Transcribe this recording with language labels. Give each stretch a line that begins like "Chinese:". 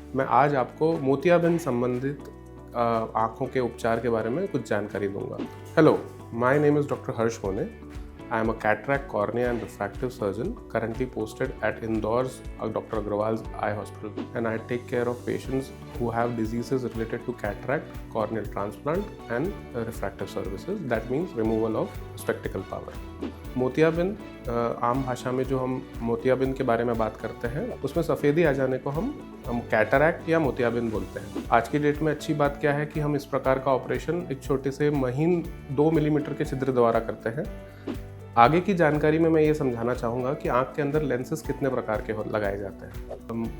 Hindi: मैं आज आपको मोतियाबिंद संबंधित आँखों के उपचार के बारे में कुछ जानकारी दूंगा।
English: Hello, my name is doctor Harsh Mone. I am a cataract, cornea and refractive surgeon currently posted at Indore's Dr. Agrawal's Eye Hospital, and I take care of patients who have diseases related to cataract, corneal transplant and refractive services. That means removal of spectacle power.
Hindi: मोतियाबिंद, आम भाषा में जो हम मोतियाबिंद के बारे में बात करते हैं उसमें सफ़ेदी आ जाने को हम कैटरैक्ट या मोतियाबिंद बोलते हैं। आज की डेट में अच्छी बात क्या है कि हम इस प्रकार का ऑपरेशन एक छोटे से महीन 2 मिलीमीटर के छिद्र द्वारा करते हैं। आगे की जानकारी में मैं ये समझाना चाहूँगा कि आँख के अंदर लेंसेज कितने प्रकार के लगाए जाते हैं।